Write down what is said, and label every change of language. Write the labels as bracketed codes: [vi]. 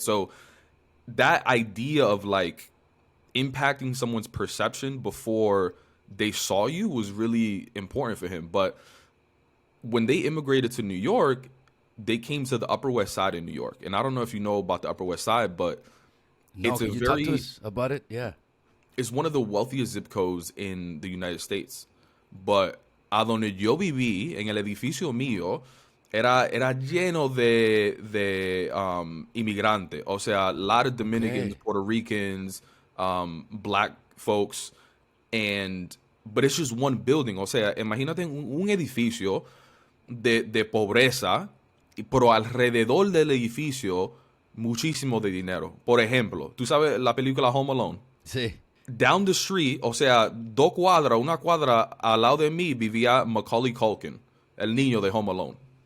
[en] So that idea of like impacting someone's perception before they saw you was really important for him. But when they immigrated to New York, they came to the Upper West Side in New York. And I don't know if you know about the Upper West Side, but no, it's a can you talk to very us about it? Yeah, it's one of the wealthiest zip codes in the United States. [es] But a donde yo viví, en el edificio mío, era lleno de inmigrantes. [en] O sea, a lot of Dominicans, okay, Puerto Ricans, black folks, but it's just one building. [es] O sea, imagínate un edificio de pobreza, pero alrededor del edificio, muchísimo de dinero. Por ejemplo, ¿tú sabes la película Home Alone? sí, Down the street, o sea, una cuadra al lado de mí vivía Macaulay Culkin, el niño de Home Alone.